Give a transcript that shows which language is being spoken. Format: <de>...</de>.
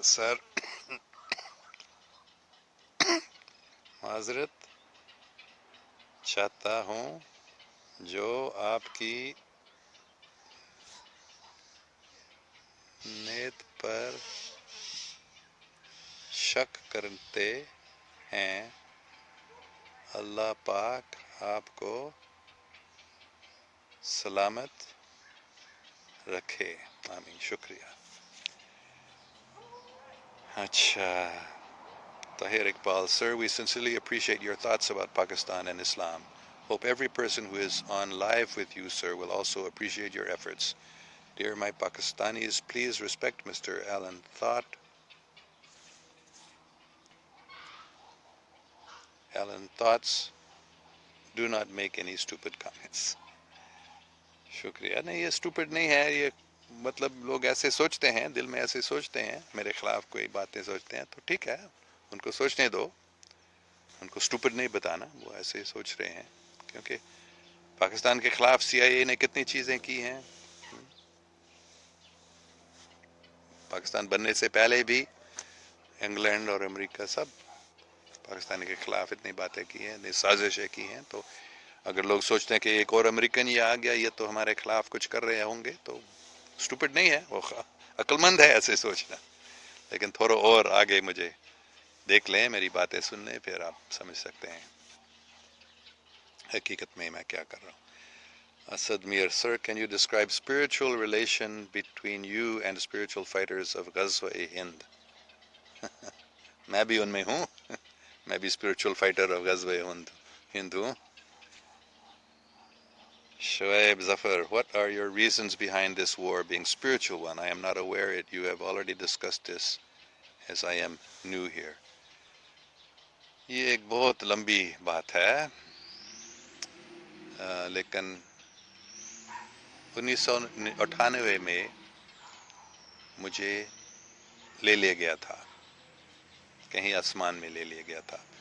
<ur>سر معذرت چاہتا ہوں، جو آپ کی نیت پر شک کرتے ہیں، اللہ پاک آپ کو سلامت رکھے، آمین. شکریہ.</ur> <en>اچھا، Tahir Iqbal. Sir, we sincerely appreciate your thoughts about Pakistan and Islam. Hope every person who is on live with you, sir, will also appreciate your efforts. Dear my Pakistanis, please respect Mr. Alan Thought. Alan Thoughts, do not make any stupid comments.</en> <ur>شکریہ. نہیں، یہ stupid نہیں ہے، یہ مطلب لوگ ایسے سوچتے ہیں، دل میں ایسے سوچتے ہیں، میرے خلاف کوئی باتیں سوچتے ہیں، تو ٹھیک ہے، ان کو سوچنے دو، ان کو سٹوپڈ نہیں بتانا، وہ ایسے سوچ رہے ہیں. کیونکہ پاکستان کے خلاف سی آئی اے نے کتنی چیزیں کی ہیں. پاکستان بننے سے پہلے بھی انگلینڈ اور امریکہ سب پاکستان کے خلاف اتنی باتیں کی ہیں، اتنی سازشیں کی ہیں. تو اگر لوگ سوچتے ہیں کہ ایک اور امریکن یہ آ گیا، یہ تو ہمارے خلاف کچھ کر رہے ہوں گے، تو سٹوپڈ نہیں ہے، وہ عقل مند ہے ایسے سوچنا. لیکن تھوڑا اور آگے مجھے دیکھ لیں، میری باتیں سن لیں، پھر آپ سمجھ سکتے ہیں حقیقت میں میں کیا کر رہا ہوں.</ur> <en>Asad Mir, sir, can you describe spiritual relation between you and spiritual fighters of Ghazwa-e-Hind?</en> <ur>میں بھی ان میں ہوں. میں بھی</ur> <en>spiritual fighter of</en> <ur>Ghazwa-e-Hind ہوں.</ur> <en>Shoaib Zafar, what are your reasons behind this war being spiritual one? I am not aware it. You have already discussed this as I am new here.</en> <ur>یہ ایک بہت لمبی بات ہے، لیکن 1998 میں مجھے لے لیا گیا تھا، کہیں آسمان میں لے لیا گیا تھا.</ur>